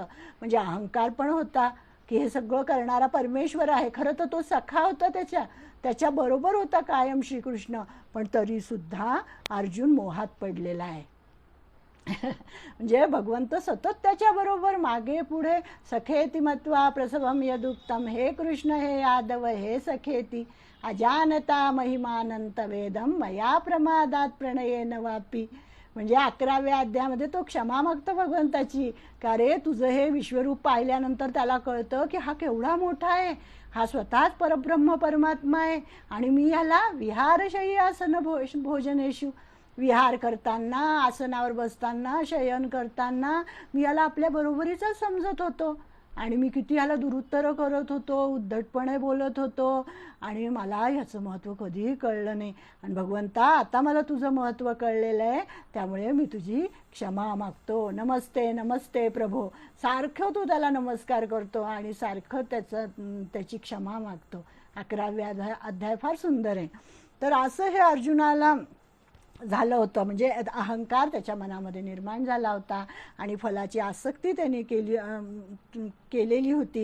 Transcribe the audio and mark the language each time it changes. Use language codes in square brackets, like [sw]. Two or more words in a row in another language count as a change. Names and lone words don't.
[mr] म्हणजे अहंकार पण होता की हे सगळं करणारा परमेश्वर आहे. खरं तर तो सखा होता, त्याच्या बरोबर होता कायम श्रीकृष्ण, पण तरी सुद्धा अर्जुन मोहात पडलेला आहे. म्हणजे भगवंत सतत त्याच्याबरोबर मागे पुढे, [sa] सखेती मत्वा प्रसवम यदुक्तम, हे कृष्ण हे यादव हे सखेती, अजानता महिमानंत वेदम मया प्रमादात प्रणयेन वापी. [mr] म्हणजे 11व्या अध्यायामध्ये तो क्षमा मागतो भगवंताची, का रे तुझं हे विश्वरूप पाहिल्यानंतर त्याला कळतं की हा केवढा मोठा आहे, हा स्वतःच परब्रह्म परमात्मा आहे आणि मी याला [sa] विहारशय्य आसन भोजनेषु, [mr] विहार करताना, आसनावर बसताना, शयन करताना मी याला आपल्या बरोबरीचा समजत होतो आणि मी किती याला दुरुत्तर करत होतो, उद्धटपणे बोलत होतो आणि मला ह्याचं महत्त्व कधीही कळलं नाही. आणि भगवंता आता मला तुझं महत्त्व कळलेलं आहे, त्यामुळे मी तुझी क्षमा मागतो. [sa] नमस्ते नमस्ते प्रभो, [mr] सारखं तू त्याला नमस्कार करतो आणि सारखं त्याची क्षमा मागतो. 11व्या अध्याय फार सुंदर आहे. तर असं हे अर्जुनाला झालं होतं, म्हणजे अहंकार त्याच्या मनामध्ये निर्माण झाला होता आणि फलाची आसक्ती त्याने केलेली होती.